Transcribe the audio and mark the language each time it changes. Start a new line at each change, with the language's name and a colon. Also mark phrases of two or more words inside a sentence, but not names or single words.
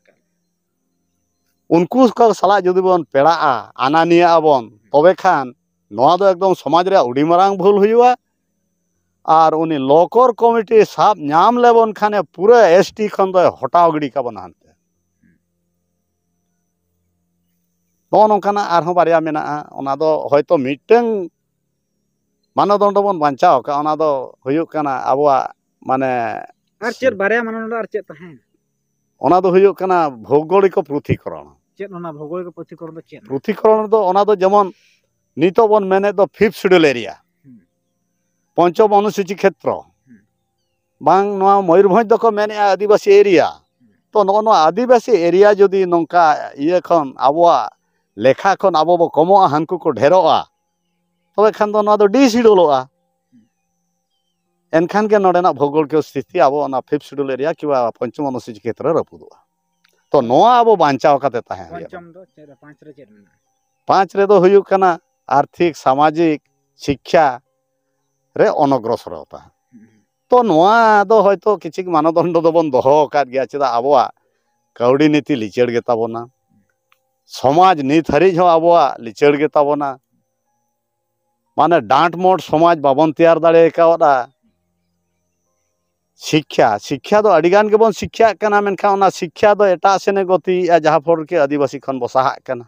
Santali: ᱩᱱᱠᱩ ᱠᱚ ᱥᱟᱞᱟᱜ ᱡᱩᱫᱤ ᱵᱚᱱ ᱯᱮᱲᱟᱜᱼᱟ ᱟᱱᱟᱱᱤᱭᱟᱹ ᱟᱵᱚᱱ ᱛᱚᱵᱮ ᱠᱷᱟᱱ ᱱᱚᱣᱟ ᱫᱚ ᱮᱠᱫᱚᱢ ᱥᱚᱢᱟᱡᱽ ᱨᱮᱭᱟᱜ ᱟᱹᱰᱤ ᱢᱟᱨᱟᱝ ᱵᱷᱩᱞ ᱦᱩᱭᱩᱜᱼᱟ ᱟᱨ ᱩᱱᱤ ᱞᱚᱠᱚᱨ ᱠᱚᱢᱤᱴᱤ ᱥᱟᱵ ᱧᱟᱢ ᱞᱮᱵᱚᱱ ᱠᱷᱟᱱᱮ ᱯᱩᱨᱟᱹ ᱮᱥᱴᱤ ᱠᱷᱚᱱ ᱫᱚᱭ ᱦᱚᱴᱟᱣ ᱜᱤᱰᱤ ᱠᱟᱵᱚᱱᱟ ᱦᱟᱱᱛᱮ ᱱᱚᱜᱼᱚ ᱱᱚᱝᱠᱟᱱᱟᱜ ᱟᱨᱦᱚᱸ ᱵᱟᱨᱭᱟ ᱢᱮᱱᱟᱜᱼᱟ ᱚᱱᱟ ᱫᱚ ᱦᱚᱭᱛᱳ ᱢᱤᱫᱴᱟᱝ ᱢᱟᱱᱚᱫᱚᱱᱰᱚ ᱵᱚᱱ ᱵᱟᱧᱪᱟᱣ ᱠᱟᱜᱼᱟ ᱚᱱᱟ ᱫᱚ ᱦᱩᱭᱩᱜ ᱠᱟᱱᱟ ᱟᱵᱚᱣᱟᱜ ᱢᱟᱱᱮ ᱟᱨ ᱪᱮᱫ ᱵᱟᱨᱭᱟ ᱢᱟᱱᱚᱫᱚᱱᱰᱚ ᱟᱨ ᱪᱮᱫ ᱛᱟᱦᱮᱸ ᱚᱱᱟ ᱫᱚ ᱦᱩᱭᱩᱜ ᱠᱟᱱᱟ
Bangla: ভৌগোলিক পৃথকীকরণ
Santali: ᱪᱮᱫ ᱚᱱᱟ
Bangla: ভৌগোলিক পৃথকীকরণ
Santali: ᱫᱚ ᱪᱮᱫ ᱯᱩᱛᱷᱤᱠᱚᱨᱚᱱ ᱫᱚ ᱚᱱᱟ ᱫᱚ ᱡᱮᱢᱚᱱ ᱱᱤᱛᱚᱜ ᱵᱚᱱ ᱢᱮᱱᱮᱫ ᱫᱚ
English: 5th schedule area
Bangla: পঞ্চম অনুসূচি ক্ষেত্র
Santali: ᱵᱟᱝ ᱱᱚᱣᱟ ᱢᱚᱭᱩᱨᱵᱷᱚᱸᱡᱽ ᱫᱚᱠᱚ ᱢᱮᱱᱮᱫᱼᱟ ᱟᱹᱫᱤᱵᱟᱹᱥᱤ ᱮᱨᱤᱭᱟ ᱛᱚ ᱱᱚᱜᱼᱚ ᱱᱚᱣᱟ ᱟᱹᱫᱤᱵᱟᱹᱥᱤ ᱮᱨᱤᱭᱟ ᱡᱩᱫᱤ ᱱᱚᱝᱠᱟ ᱤᱭᱟᱹ ᱠᱷᱚᱱ ᱟᱵᱚᱣᱟᱜ ᱞᱮᱠᱷᱟ ᱠᱷᱚᱱ ᱟᱵᱚ ᱵᱚ ᱠᱚᱢᱚᱜᱼᱟ ᱦᱟᱱᱠᱩ ᱠᱚ ᱰᱷᱮᱨᱚᱜᱼᱟ ᱛᱚᱵᱮ ᱠᱷᱟᱱ ᱫᱚ ᱱᱚᱣᱟ ᱫᱚ ᱰᱤᱥᱤᱰᱩᱞᱚᱜᱼᱟ ᱮᱱᱠᱷᱟᱱ ᱜᱮ ᱱᱚᱰᱮᱱᱟᱜ
Bangla: ভৌগোলিক স্থিতি
Santali: ᱟᱵᱚ ᱚᱱᱟ
English: 5th schedule area
Bangla: কিংবা পঞ্চম অনুসূচি ক্ষেত্রে
Santali: ᱨᱟᱹᱯᱩᱫᱚᱜᱼᱟ ᱛᱚ ᱱᱚᱣᱟ ᱟᱵᱚ ᱵᱟᱧᱪᱟᱣ ᱠᱟᱛᱮ ᱛᱟᱦᱮᱸ ᱦᱩᱭᱩᱜᱼᱟ ᱯᱚᱧᱪᱚᱢ ᱫᱚ ᱪᱮᱫ 5 ᱨᱮ ᱪᱮᱫ ᱢᱮᱱᱟᱜᱼᱟ 5 ᱨᱮᱫᱚ ᱦᱩᱭᱩᱜ ᱠᱟᱱᱟ
Bangla: আর্থিক সামাজিক শিক্ষা
Santali: ᱨᱮ ᱚᱱᱚᱜᱨᱚᱥᱚᱨᱚᱛᱟ ᱛᱚ ᱱᱚᱣᱟ ᱫᱚ ᱦᱚᱭᱛᱳ ᱠᱤᱪᱷᱩ ᱢᱟᱱᱚᱫᱚᱱᱰᱚ ᱫᱚᱵᱚᱱ ᱫᱚᱦᱚ ᱟᱠᱟᱫ ᱜᱮᱭᱟ ᱪᱮᱫᱟᱜ ᱟᱵᱚᱣᱟᱜ ᱠᱟᱹᱣᱰᱤ ᱱᱤᱛᱤ ᱞᱤᱪᱟᱹᱲ ᱜᱮᱛᱟᱵᱚᱱᱟ ᱥᱚᱢᱟᱡᱽ ᱱᱤᱛ ᱦᱟᱹᱨᱤᱡ ᱦᱚᱸ ᱟᱵᱚᱣᱟᱜ ᱞᱤᱪᱟᱹᱲ ᱜᱮᱛᱟᱵᱚᱱᱟ ᱢᱟᱱᱮ ᱰᱟᱸᱴ ᱢᱳᱴ ᱥᱚᱢᱟᱡᱽ ᱵᱟᱵᱚᱱ ᱛᱮᱭᱟᱨ ᱫᱟᱲᱮ ᱠᱟᱣᱫᱟ ᱥᱤᱠᱠᱷᱟ ᱫᱚ ᱟᱹᱰᱤᱜᱟᱱ ᱜᱮᱵᱚᱱ ᱥᱤᱠᱠᱷᱟᱜ ᱠᱟᱱᱟ ᱢᱮᱱᱠᱷᱟᱱ ᱚᱱᱟ ᱥᱤᱠᱠᱷᱟ ᱫᱚ ᱮᱴᱟᱜ ᱥᱮᱱᱮ ᱜᱚᱛᱤᱭᱮᱫᱼᱟ ᱡᱟᱦᱟᱸ ᱯᱷᱚᱲ ᱠᱮ ᱟᱹᱫᱤᱵᱟᱹᱥᱤ ᱠᱷᱚᱱ ᱵᱚ ᱥᱟᱦᱟᱜ ᱠᱟᱱᱟ